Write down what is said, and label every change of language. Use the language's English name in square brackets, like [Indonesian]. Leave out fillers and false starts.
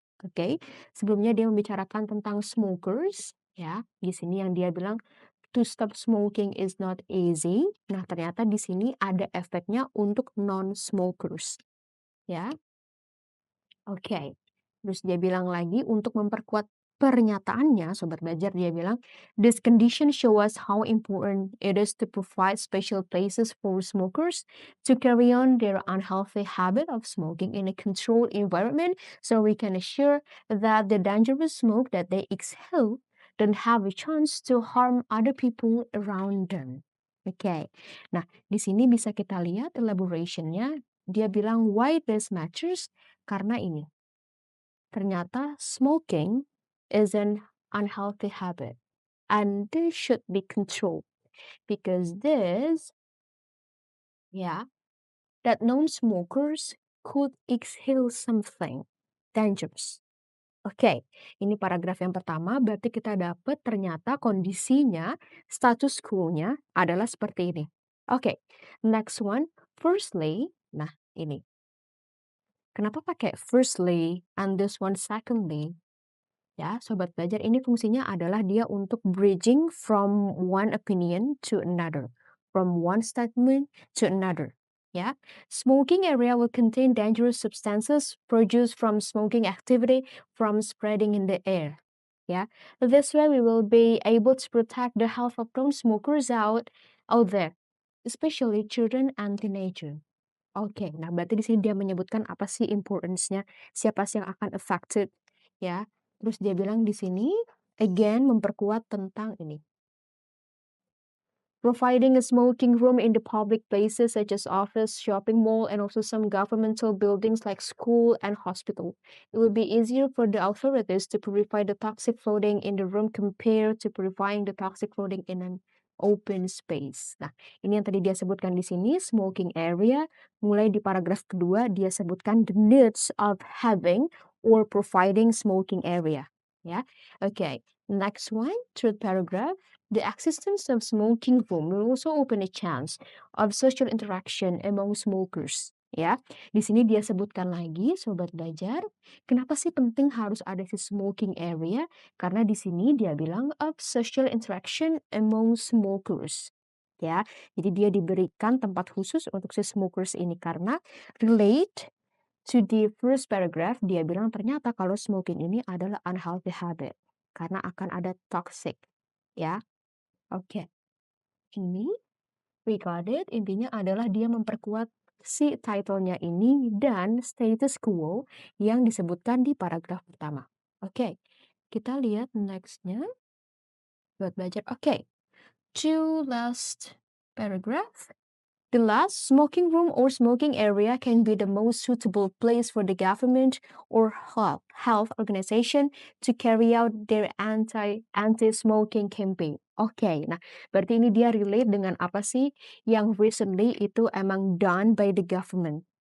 [Indonesian] Oke, sebelumnya dia membicarakan tentang smokers ya. Di sini yang dia bilang [English] to stop smoking is not easy. [Indonesian] Nah, ternyata di sini ada efeknya untuk non-smokers. Ya, oke. Terus dia bilang lagi untuk memperkuat pernyataannya, Sobat Belajar, dia bilang, [English] this condition show us how important it is to provide special places for smokers to carry on their unhealthy habit of smoking in a controlled environment so we can assure that the dangerous smoke that they exhale don't have a chance to harm other people around them. Oke. [Indonesian] Nah, di sini bisa kita lihat elaboration-nya. Dia bilang [English] why this matters [Indonesian] karena ini. [English] Ternyata smoking is an unhealthy habit and this should be controlled because this, yeah, that non-smokers could exhale something dangerous. [Indonesian] Oke, ini paragraf yang pertama berarti kita dapat ternyata kondisinya, status quo-nya adalah seperti ini. [English] Oke, next one, firstly, nah ini. [Indonesian] Kenapa pakai [English] firstly and this one secondly? [Indonesian] Ya, sobat belajar ini fungsinya adalah dia untuk [English] bridging from one opinion to another, from one statement to another. Ya, smoking area will contain dangerous substances produced from smoking activity from spreading in the air. Ya, this way we will be able to protect the health of non-smokers out there, especially children and teenagers. [Indonesian] Oke, nah berarti di sini dia menyebutkan apa sih importance-nya, siapa sih yang akan affected, ya. Terus dia bilang di sini, again memperkuat tentang ini. [English] Providing a smoking room in the public places such as office, shopping mall, and also some governmental buildings like school and hospital. It will be easier for the authorities to purify the toxic floating in the room compared to purifying the toxic floating in an open space. [Indonesian] Nah, ini yang tadi dia sebutkan di sini, smoking area. Mulai di paragraf kedua, dia sebutkan [English] the needs of having or providing smoking area. [Indonesian] Ya, okay. [English] Next one, third paragraph. The existence of smoking room will also open a chance of social interaction among smokers. [Indonesian] Ya, di sini dia sebutkan lagi, sobat belajar, kenapa sih penting harus ada si smoking area? Karena di sini dia bilang [English] of social interaction among smokers. [Indonesian] Ya, jadi dia diberikan tempat khusus untuk si smokers ini karena relate to the first paragraph, dia bilang ternyata kalau smoking ini adalah unhealthy habit karena akan ada toxic. Ya, oke. Ini regarded intinya adalah dia memperkuat si title-nya ini dan status quo yang disebutkan di paragraf pertama. Oke, kita lihat next-nya buat belajar. Oke, [English] to last paragraph. The last, smoking room or smoking area can be the most suitable place for the government or health organization to carry out their anti-smoking campaign. [Indonesian] Oke, nah berarti ini dia relate dengan apa sih yang recently itu emang [English] done by the government.